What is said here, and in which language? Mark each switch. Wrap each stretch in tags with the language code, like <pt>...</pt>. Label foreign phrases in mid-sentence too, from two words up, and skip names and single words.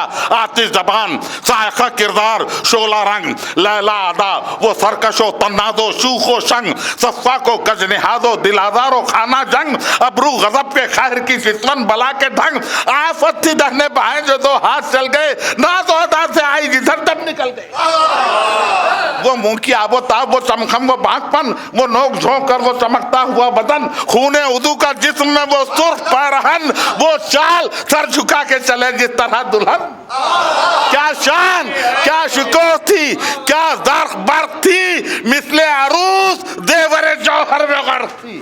<ur>آتش زبان, سائقہ کردار, شعلہ رنگ, لیلا ادا, وہ سرکش و تناز و شوخ و شنگ, صفاق و گجنہاد و دل آزار و خانہ جنگ, ابرو غضب کے خیر کی فتون بلا کے ڈھنگ. آفت تھی دہنے بائیں جو دو ہاتھ چل گئے, ناز و ادا سے آئی جدھر تب نکل گئے. وہ منہ کی آب و تاب, وہ چمخم و بانک پن, وہ نوک جھونک کر وہ چمکتا ہوا بدن, خون عدو کا جسم میں وہ سرخ پیرہن, وہ چال سر جھکا کے چلے جس طرح دلہن. کیا شان, کیا شکوہ تھی, کیا زرق برق تھی, مثل عروس دیور جوہر میں غرق تھی.</ur>